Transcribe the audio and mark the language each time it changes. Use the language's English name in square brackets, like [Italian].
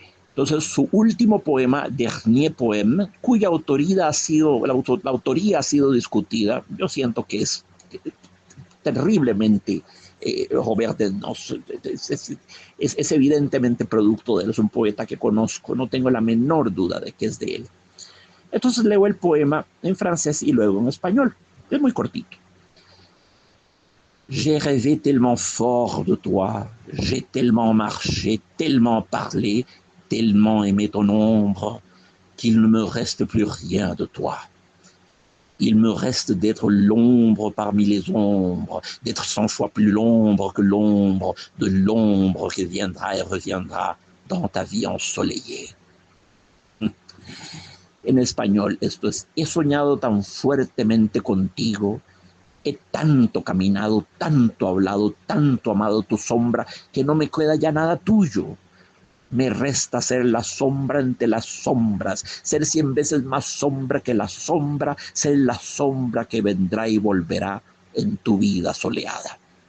[Spanish] Entonces, su último poema, Dernier Poème, cuya autoría ha sido discutida, yo siento que es terriblemente Robert Desnos, es evidentemente producto de él, es un poeta que conozco, no tengo la menor duda de que es de él. Entonces leo el poema en francés y luego en español, es muy cortito. [French] J'ai rêvé tellement fort de toi, j'ai tellement marché, tellement parlé, tellement aimé ton ombre, qu'il ne me reste plus rien de toi. Il me reste d'être l'ombre parmi les ombres, d'être 100 fois plus l'ombre que l'ombre de l'ombre qui viendra et reviendra dans ta vie ensoleillée. [Spanish] En español, esto es, he soñado tan fuertemente contigo, he tanto caminado, tanto hablado, tanto amado tu sombra, que no me queda ya nada tuyo. Me resta ser la sombra entre las sombras, ser 100 veces más sombra que la sombra, ser la sombra que vendrá y volverá en tu vida soleada.